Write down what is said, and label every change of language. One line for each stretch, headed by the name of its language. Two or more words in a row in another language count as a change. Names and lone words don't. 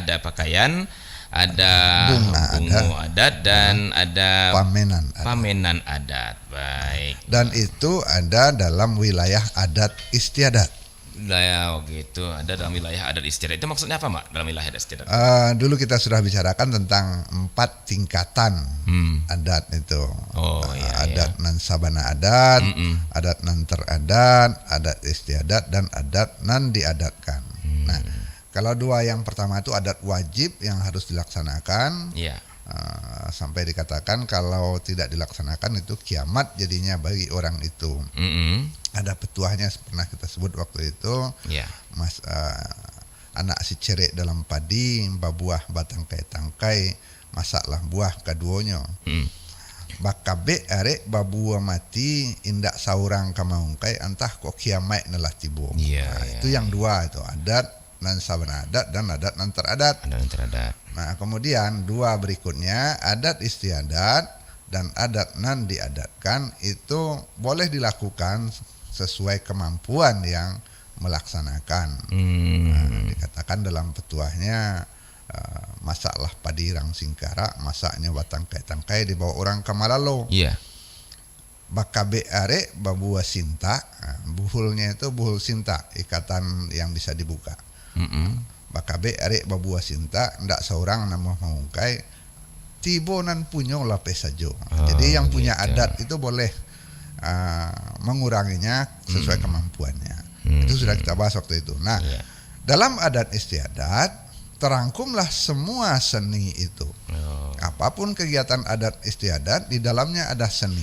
Indonesian: Ada pakaian, ada bungo adat, dan ada pamenan adat. Baik. Dan itu ada dalam wilayah adat istiadat. Oh gitu, ada dalam wilayah adat istiadat. Itu maksudnya apa Mak dalam wilayah adat istiadat? Dulu kita sudah bicarakan tentang 4 tingkatan adat itu.
Minangkabau: Adat nan sabana adat, adat nan teradat,
Indonesian: adat istiadat, dan
Minangkabau: adat nan diadatkan.
Indonesian: Nah, kalau 2 yang pertama itu adat wajib yang harus dilaksanakan, sampai dikatakan kalau tidak dilaksanakan itu kiamat jadinya bagi orang itu. Ada petuahnya, pernah kita sebut waktu itu,
Minangkabau: anak si cerek dalam padi, babuah batang tangkai, masaklah buah kaduonyo. Bakabe arek babuah mati, indak saurang kamaungkai, antah kok kiamat nelah tibo.
Indonesian: Itu yang 2 itu,
Minangkabau: adat nan sabana adat
Indonesian: dan
Minangkabau: adat nan teradat.
Indonesian: Nah, kemudian 2 berikutnya, adat istiadat dan
Minangkabau: adat nan diadatkan,
Indonesian: itu boleh dilakukan sesuai kemampuan yang melaksanakan. Dikatakan dalam petuahnya,
Minangkabau: masaklah padi rang singkara, masaknya batang tangkai dibawa orang ke Malalo. Bakabe are babuah sinta, buhulnya itu buhul sinta,
Indonesian: ikatan yang bisa dibuka.
Minangkabau: Bakabe are babuah sinta, ndak seorang nama mengungkai, tibo nan punyo lapes sajo.
Indonesian: Jadi yang punya adat itu boleh menguranginya sesuai kemampuannya. Itu sudah kita bahas waktu itu. Nah, dalam adat istiadat terangkumlah semua seni itu. Apapun kegiatan adat istiadat, di dalamnya ada seni.